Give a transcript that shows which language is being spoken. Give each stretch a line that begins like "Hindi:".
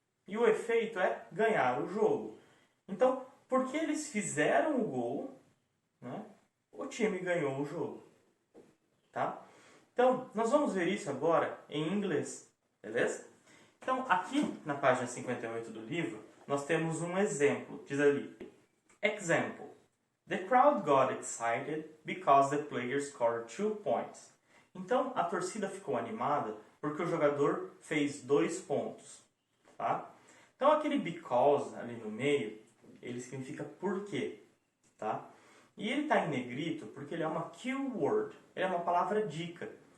Portuguese: E o efeito é ganhar o jogo. Então, porque eles fizeram o gol, né, o time ganhou o jogo. Tá? Então, nós vamos ver isso agora em inglês. Beleza? Então, aqui na página 58 do livro, nós temos um exemplo. Diz ali, example.
English: The crowd got excited because the player scored 2 points.
Portuguese: Então, a torcida ficou animada porque o jogador fez 2 pontos. Tá? Então, aquele because ali no meio, ele significa por quê. Tá? E ele está em negrito porque ele é uma keyword. Ele é uma palavra dica.